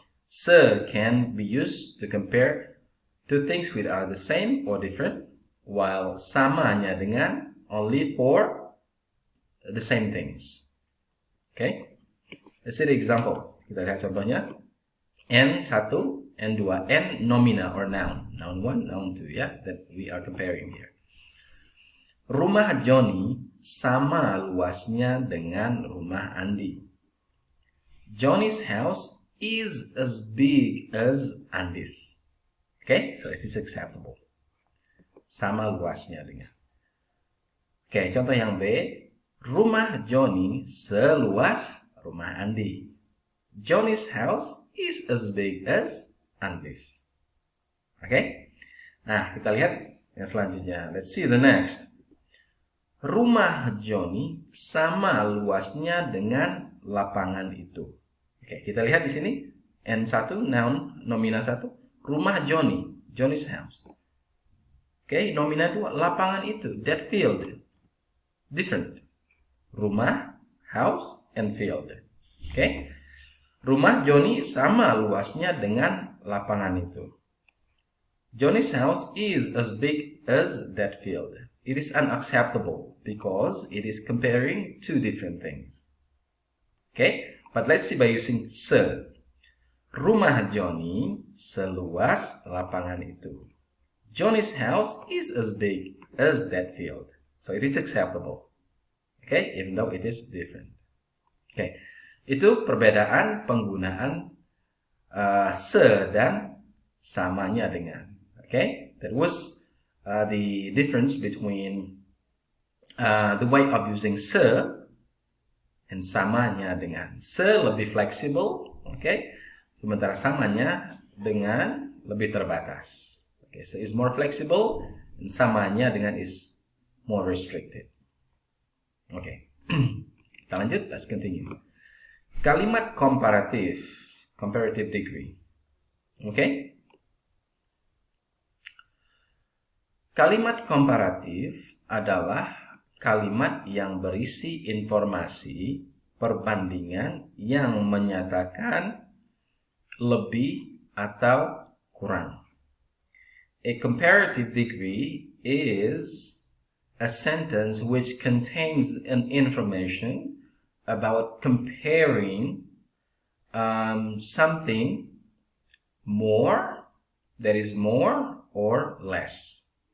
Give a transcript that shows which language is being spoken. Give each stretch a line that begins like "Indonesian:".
English: Se can be used to compare two things which are the same or different, while samanya dengan only for the same things. Okay? Let's see the example.
Indonesian: Kita lihat contohnya.
English: N1, N2, N nomina or noun. Noun 1, noun 2, ya, that we are comparing here.
Indonesian: Rumah Johnny sama luasnya dengan rumah Andy.
English: Johnny's house is as big as Andy's. Okay, so it is acceptable. Sama luasnya dengan. Okay,
Indonesian: contoh yang B. Rumah Johnny seluas rumah Andy.
English: Johnny's house is as big as Andy's.
Indonesian: Okay, nah kita lihat yang selanjutnya.
English: Let's see the next.
Indonesian: Rumah Johnny sama luasnya dengan lapangan itu. Oke, kita lihat di sini N1 noun nomina 1, rumah Johnny,
English: Johnny's house.
Indonesian: Oke, nomina 2, lapangan itu,
English: that field. Different. Rumah, house, and field. Oke.
Indonesian: Rumah Johnny sama luasnya dengan lapangan itu.
English: Johnny's house is as big as that field. It is unacceptable because it is comparing two different things. Okay, but let's see by using se.
Indonesian: Rumah Johnny seluas lapangan itu.
English: Johnny's house is as big as that field. So it is acceptable. Okay, even though it is different. Okay,
Indonesian: itu perbedaan penggunaan se dan samanya dengan.
English: Okay, that was the difference between the way of using se and samanya dengan.
Indonesian: Se lebih fleksibel, okay, sementara samanya dengan lebih terbatas.
English: Okay, se is more flexible and samanya dengan is more restricted. Okay,
Indonesian: kita lanjut,
English: let's continue.
Indonesian: Kalimat komparatif,
English: comparative degree. Okay.
Indonesian: Kalimat komparatif adalah kalimat yang berisi informasi perbandingan yang menyatakan lebih atau kurang.
English: A comparative degree is a sentence which contains an information about comparing something more, that is more or less.